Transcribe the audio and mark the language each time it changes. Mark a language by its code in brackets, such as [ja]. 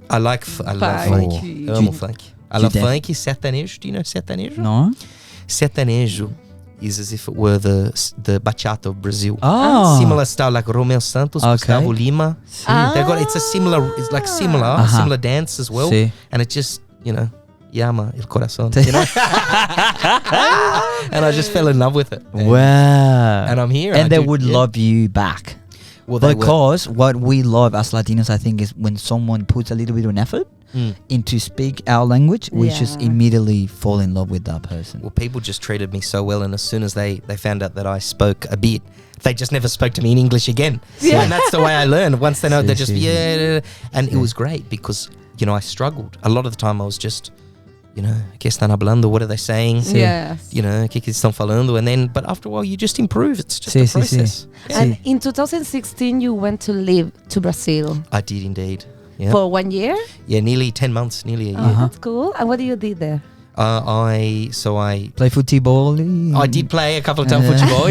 [en] I love funk. [pt] Eu amo funk. [en] I love funk. Sertanejo. Do you know sertanejo? No? Sertanejo is as if it were the bachata of Brazil. Oh. Similar style like Romeo Santos, Gustavo Lima. It's a similar. It's like similar dance as well. [es] Sí. [en] And it just [es] llama el corazón. [en] And I just fell in love with it. Wow. And I'm here. And they would love you back. Well, because what we love as Latinos, I think, is when someone puts a little bit of an effort into speak our language, we just immediately fall in love with that person. Well, people just treated me so well, and as soon as they found out that I spoke a bit, they just never spoke to me in English again. Yeah. And that's the way I learned. Once they know, they just, and it was great because, I struggled. A lot of the time I was just, you know, [es] ¿qué están hablando? [en] What are they saying? Yes. You know, [es] ¿qué están falando? [en] And then, but after a while, you just improve. It's just a process. And in 2016, you went to live to Brazil. I did indeed. Yeah. For 1 year? Yeah, nearly 10 months, nearly a year. That's cool. And what do you did there? I Play football. I did play a couple of times football.